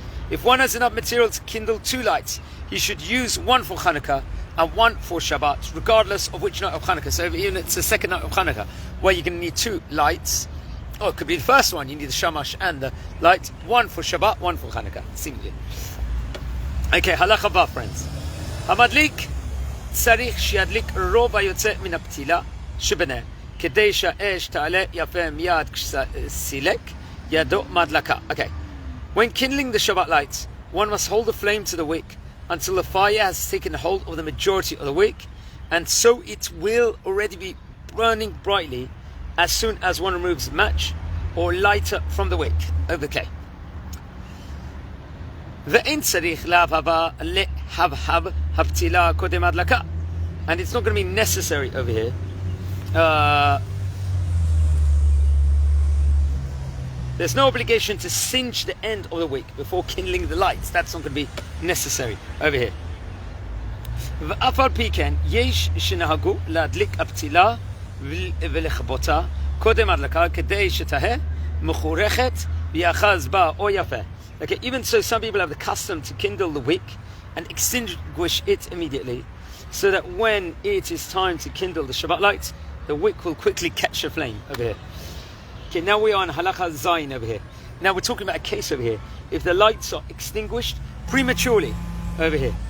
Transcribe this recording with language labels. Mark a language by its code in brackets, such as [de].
[en] If one has enough material to kindle 2 lights, he should use one for Hanukkah and one for Shabbat, regardless of which night of Hanukkah. So even if it's the second night of Hanukkah, where you're going to need 2 lights, or it could be the first one, you need the shamash and the light, one for Shabbat, one for Hanukkah, seemingly. Okay, halacha vav, friends. [he] המדליק צריך שידליק רוב היוצא מן הפתילה שבנר, כדי שהאש תעלה יפה מיד כשסילק ידו מדלקה. [en] Okay, when kindling the Shabbat lights, one must hold the flame to the wick until the fire has taken hold of the majority of the wick, and so it will already be burning brightly as soon as one removes the match or lighter from the wick. Okay. [he] ואין צריך להבהב הפתילה קודם הדלקה, [en] and it's not going to be necessary over here there's no obligation to singe the end of the wick before kindling the lights. That's not going to be necessary over here. [he] ואף על פי כן יש שנהגו להדליק הפתילה ולכבותה קודם הדלקה כדי שתהא מחורכת ויאחז בה או יפה. [en] Okay, even so, some people have the custom to kindle the wick and extinguish it immediately, so that when it is time to kindle the Shabbat lights, the wick will quickly catch a flame over here. Okay, now we are on Halacha Zayin over here. Now we're talking about a case over here. If the lights are extinguished prematurely over here.